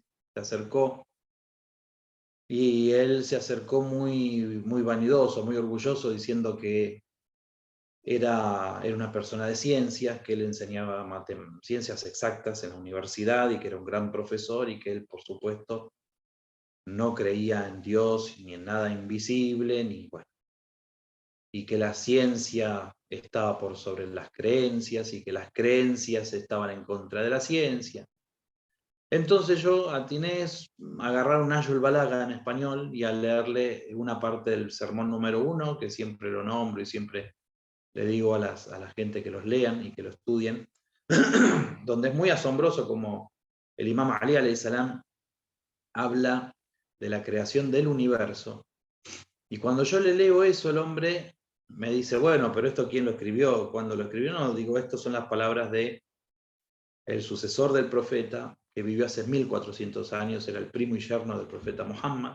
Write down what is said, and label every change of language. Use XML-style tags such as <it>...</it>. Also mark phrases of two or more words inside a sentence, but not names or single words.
<es>Se acercó y él se acercó muy, muy vanidoso, muy orgulloso, diciendo que era una persona de ciencias, que él enseñaba ciencias exactas en la universidad y que era un gran profesor y que él, por supuesto, no creía en Dios ni en nada invisible, ni bueno, y que la ciencia estaba por sobre las creencias y que las creencias estaban en contra de la ciencia. Entonces yo atiné a agarrar un Nahjul Balagha en español y a leerle una parte del sermón número 1, que siempre lo nombro y siempre le digo a la gente que los lean y que lo estudien, donde es muy asombroso como el imam Ali</es> <ar>عليه السلام</ar> <es>habla de la creación del universo. Y cuando yo le leo eso, el hombre me dice, bueno, pero esto ¿quién lo escribió? ¿Cuándo lo escribió? No, digo, estas son las palabras de el sucesor del profeta, que vivió hace 1400 años, era el primo y yerno del profeta Muhammad.</es>